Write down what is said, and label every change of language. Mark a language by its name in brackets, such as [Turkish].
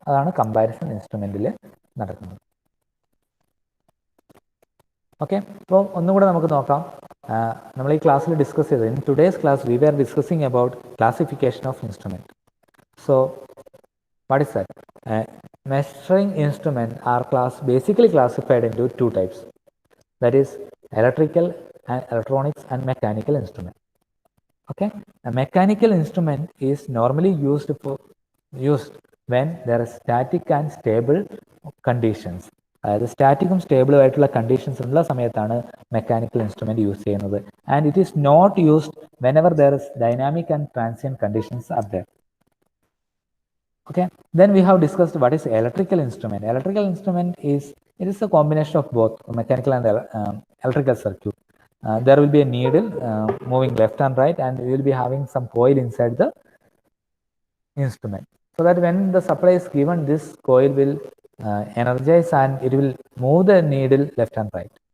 [Malayalam] അതാണ് കമ്പാരിസൺ ഇൻസ്ട്രുമെൻറ്റിൽ നടക്കുന്നത്. ഓക്കെ, അപ്പോൾ ഒന്നും കൂടെ നമുക്ക് നോക്കാം. നമ്മൾ ഈ ക്ലാസ്സിൽ ഡിസ്കസ് ചെയ്തത്, [English] In today's class we are discussing about classification of instrument. So what is that? Measuring instrument are basically classified into 2 types. That is electrical and electronics and mechanical instrument. Okay, a mechanical instrument is normally used when there are static and stable conditions. [Malayalam] അതായത് സ്റ്റാറ്റിക്കും സ്റ്റേബിളും ആയിട്ടുള്ള conditions ഉള്ള സമയത്താണ് mechanical instrument use ചെയ്യുന്നത്. [English] And it is not used whenever there is dynamic and transient conditions are there. Okay, then we have discussed what is electrical instrument. Electrical instrument is a combination of both mechanical and electrical circuit. There will be a needle moving left and right, and we will be having some coil inside the instrument, so that when the supply is given, this coil will energize and it will move the needle left and right.